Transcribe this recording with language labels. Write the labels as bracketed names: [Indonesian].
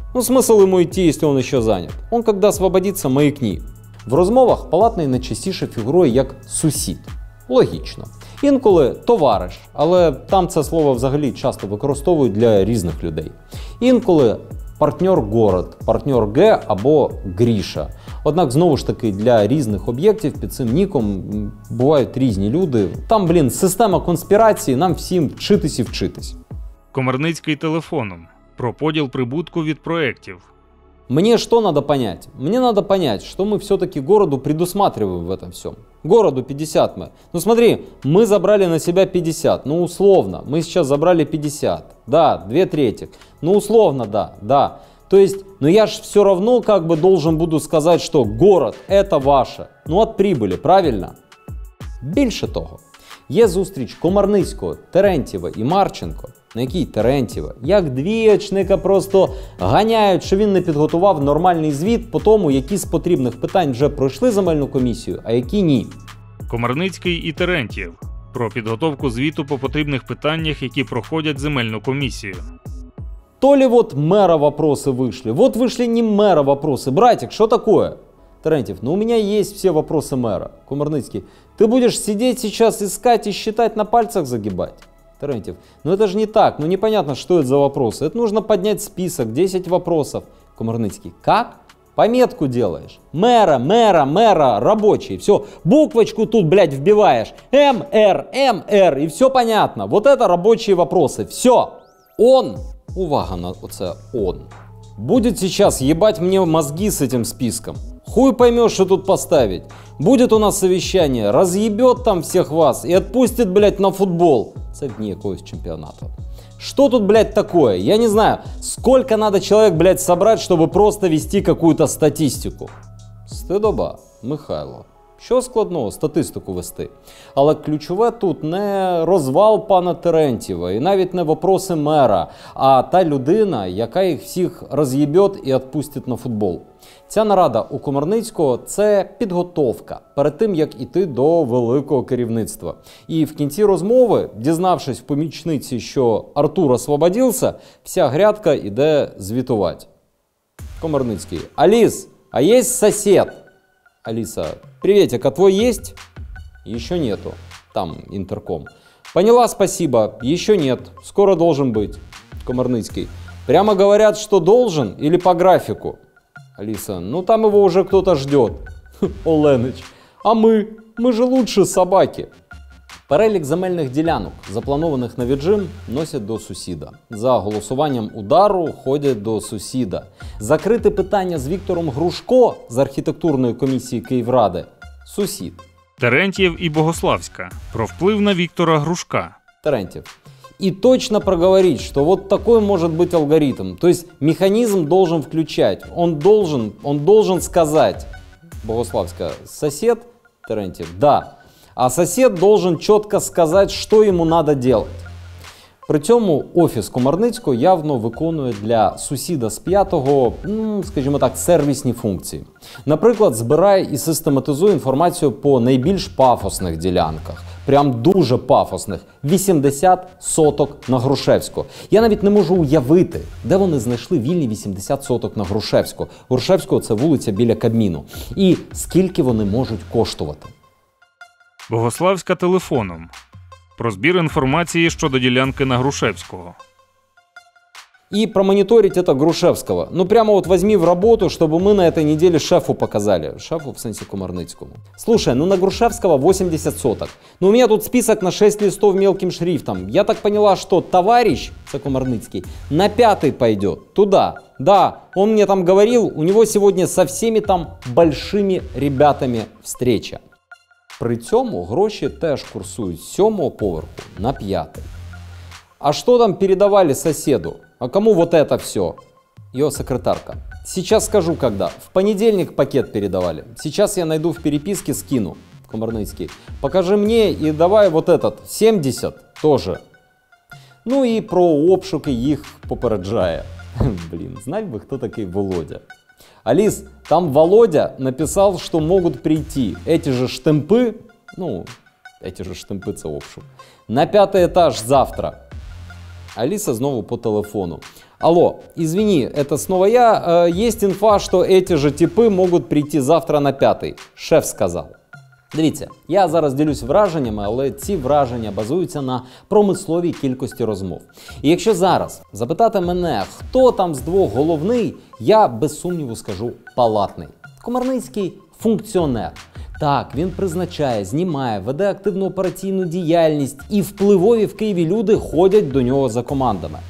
[Russian] Ну, смысл ему идти, если он еще занят? Он, когда освободится, маякни. [Ukrainian] В розмовах Палатний найчастіше фігурує як сусід. Логічно. Інколи товариш, але там це слово взагалі часто використовують для різних людей. Інколи партнер город, партнер Г або Гріша. Однак, знову ж таки, для різних об'єктів під цим ніком бувають різні люди. Там, система конспірації, нам всім вчитись і вчитись. Комарницький телефоном. Про поділ прибутку від проєктів. [Russian] Мне что надо понять? Мне надо понять, что мы все-таки городу предусматриваем в этом всем. Городу 50 мы. Ну смотри, мы забрали на себя 50, ну условно. Мы сейчас забрали 50. Да, 2/3. Ну условно, да. То есть, но я ж все равно как бы должен буду сказать, что город это ваше. Ну от прибыли, правильно? Більше того, є зустріч Комарницького, Терентьєва і Марченко, на якій Терентьєва, як двієчника, просто ганяють, що він не підготував нормальний звіт по тому, які з потрібних питань вже пройшли земельну комісію, а які ні. Комарницький і Терентьєв. Про підготовку звіту по потрібних питаннях, які проходять земельну комісію. То ли вот мэра вопросы вышли, вот вышли не мэра вопросы. Братик, что такое? Терентьев, ну у меня есть все вопросы мэра. Комарницкий, ты будешь сидеть сейчас, искать и считать, на пальцах загибать? Терентьев, ну это же не так, ну непонятно, что это за вопросы. Это нужно поднять список, 10 вопросов. Комарницкий, как? Пометку делаешь. Мэра, рабочий. Все, буквочку тут, блядь, вбиваешь. МР, и все понятно. Вот это рабочие вопросы. Все. Он, [Ukrainian] увага на оце [Russian] он, будет сейчас ебать мне мозги с этим списком. Хуй поймешь, что тут поставить. Будет у нас совещание, разъебет там всех вас и отпустит, блядь, на футбол. [Ukrainian] Це дні якогось чемпионата. [Russian] Что тут, блядь, такое? Я не знаю, сколько надо человек, блядь, собрать, чтобы просто вести какую-то статистику. [Ukrainian] Стидоба, Михайло. Що складного статистику вести? Але ключове тут не розвал пана Терентьєва і навіть не [Russian] вопроси мера, [Ukrainian] а та людина, яка їх всіх [Russian] роз'єбьот [Ukrainian] і відпустить на футбол. Ця нарада у Комарницького – це підготовка перед тим, як іти до великого керівництва. І в кінці розмови, дізнавшись в помічниці, що Артур освободився, вся грядка іде звітувати. [Russian] Комарницький: «Алис, а есть сосед?» Алиса: «Приветик, а твой есть?» «Еще нету». Там интерком. «Поняла, спасибо. Еще нет. Скоро должен быть». Комарницкий: «Прямо говорят, что должен или по графику?» Алиса: «Ну там его уже кто-то ждет». Оленыч: «А мы? Мы же лучше собаки». [Ukrainian] Перелік земельних ділянок, запланованих на віджим, носять до сусіда. За голосуванням удару ходять до сусіда. Закрити питання з Віктором Грушко з архітектурної комісії Київради – сусід. Терентьєв і Богославська. Про вплив на Віктора Грушка. [Russian] Терентьев: «И точно проговорить, что вот такой может быть алгоритм. То есть механизм должен включать. Он должен сказать». Богославская: «Сосед?» Терентьев: «Да. А сосед должен четко сказать, что ему надо делать». [Ukrainian] При цьому офіс Комарницького явно виконує для сусіда з 5-го, скажімо так, сервісні функції. Наприклад, збирає і систематизує інформацію по найбільш пафосних ділянках. Прям дуже пафосних. 80 соток на Грушевського. Я навіть не можу уявити, де вони знайшли вільні 80 соток на Грушевського. Грушевського – це вулиця біля Кабміну. І скільки вони можуть коштувати. Богославська телефоном. Про збір інформації щодо ділянки на Грушевського. [Russian] и промониторить это Грушевского. Ну прямо вот возьми в работу, чтобы мы на этой неделе шефу показали. Шефу в сенсе Комарницкому. Слушай, ну на Грушевского 80 соток. Ну у меня тут список на 6 листов мелким шрифтом. Я так поняла, что товарищ, это Комарницкий, на 5-й пойдет. Туда. Да, он мне там говорил, у него сегодня со всеми там большими ребятами встреча. При цьому гроші теж курсують з 7-го поверху на 5-й. А что там передавали соседу? А кому вот это все? Его секретарка. Сейчас скажу, когда. В понедельник пакет передавали. Сейчас я найду в переписке, скину. Комарницкий. Покажи мне и давай вот этот. 70 тоже. [Ukrainian] Ну и про обшуки їх попереджає. [Russian] Блин, знать бы, кто такой Володя. Алис, там Володя написал, что могут прийти эти же штемпы, ну, эти же штемпы [Ukrainian] це обшук, [Russian] на 5-й этаж завтра. Алиса снова по телефону. Алло, извини, это снова я. Есть инфа, что эти же типы могут прийти завтра на 5-й. Шеф сказал. [Ukrainian] Дивіться, я зараз ділюсь враженнями, але ці враження базуються на промисловій кількості розмов. І якщо зараз запитати мене, хто там з двох головний, я без сумніву скажу Палатний. Комарницький – функціонер. Так, він призначає, знімає, веде активну операційну діяльність і впливові в Києві люди ходять до нього за командами.